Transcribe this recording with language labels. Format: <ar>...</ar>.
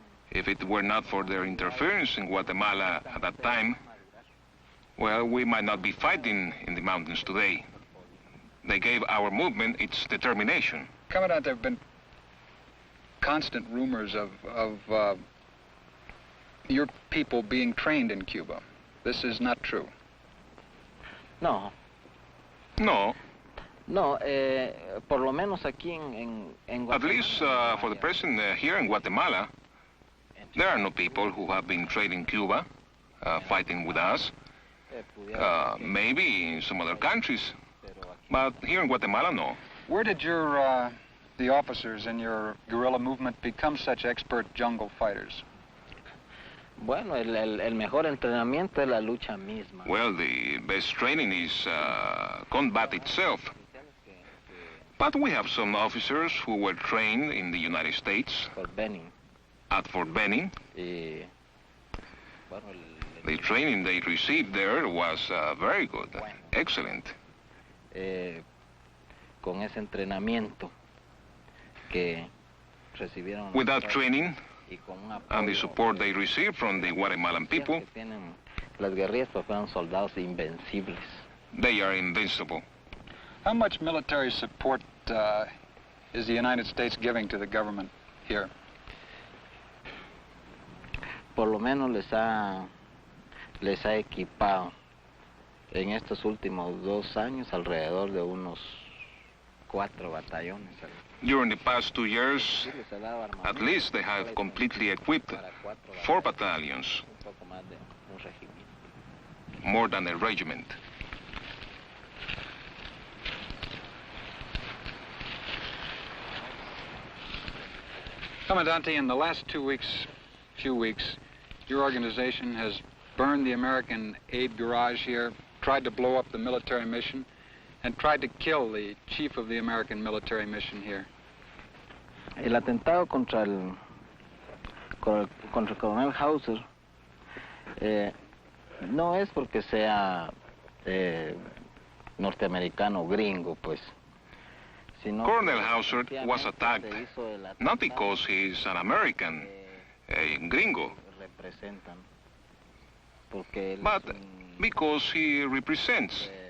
<en>If it were not for their interference in Guatemala at that time, well, we might not be fighting in the mountains today. They gave our movement its determination. Commandant, there have been constant rumors of your people being trained in Cuba. This is not true. No. No.</en> <es>No, por lo menos aquí en Guatemala.</es> <en>At least for the present here in Guatemala, there are no people who have been trained in Cuba fighting with us. Maybe in some other countries, but here in Guatemala, no. Where did the officers in your guerrilla movement become such expert jungle fighters?</en> <es>Bueno, el mejor entrenamiento es la lucha misma.</es> <en>Well, the best training is combat itself. But we have some officers who were trained in the United States. At Fort Benning. The training they received there was very good, excellent.</en> <es>Con ese entrenamiento que recibieron.</es> <en>With that training and the support they received from the Guatemalan people,</en> <es>las guerrillas fueron soldados invencibles.</es> <en>They are invincible. How much military support is the United States giving to the government here?</en> <es>Por lo menos les ha equipado en estos últimos 2 años alrededor de unos 4 batallones.</es> <en>During the past 2 years, at least they have completely equipped 4 battalions, more than a regiment. Commandante, in the last few weeks, your organization has burned the American aid garage here, tried to blow up the military mission, and tried to kill the chief of the American military mission here.</en> <es>El atentado contra el coronel Hauser no es porque sea norteamericano o gringo, pues.</es> <en>Colonel Hauser was attacked not because he is an American, a gringo, but because he represents.</en>